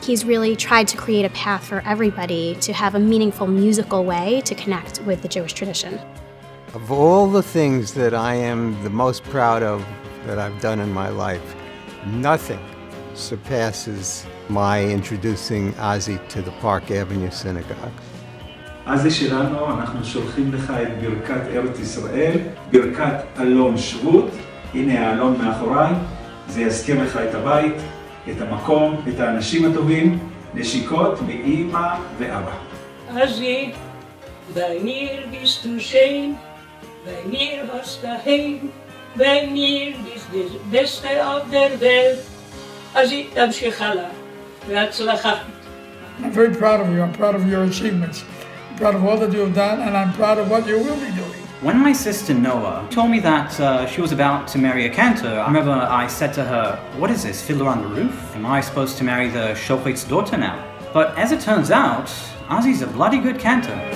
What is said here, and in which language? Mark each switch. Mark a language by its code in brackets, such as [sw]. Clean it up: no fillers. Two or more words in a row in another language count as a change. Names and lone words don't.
[en] He's really tried to create a path for everybody to have a meaningful musical way to connect with the Jewish tradition. Of all the things that I am the most proud of that I've done in my life, nothing surpasses my introducing Ozzy to the Park Avenue Synagogue. [he] Ozzy שלנו, אנחנו שולחים לך את ברכת ארץ ישראל, ברכת אלון שבות. הנה האלון מאחוריי, זה יזכיר לך את הבית, את המקום, את האנשים הטובים, נשיקות מאמא ואבא. [de] Ozzy, bei mir bist du schön, bei mir hast du heim, bei mir bist du das Beste auf der Welt. [he] Ozzy, תמשיך הלאה, והצלחה. [en] I'm very proud of you. I'm proud of your achievements. I'm proud of all that you have done, and I'm proud of what you will be doing. When my sister Noah told me that she was about to marry a cantor, I remember I said to her, "What is this, Fiddler on the Roof? Am I supposed to marry the shochet's daughter now?" But as it turns out, Ozzy's a bloody good cantor.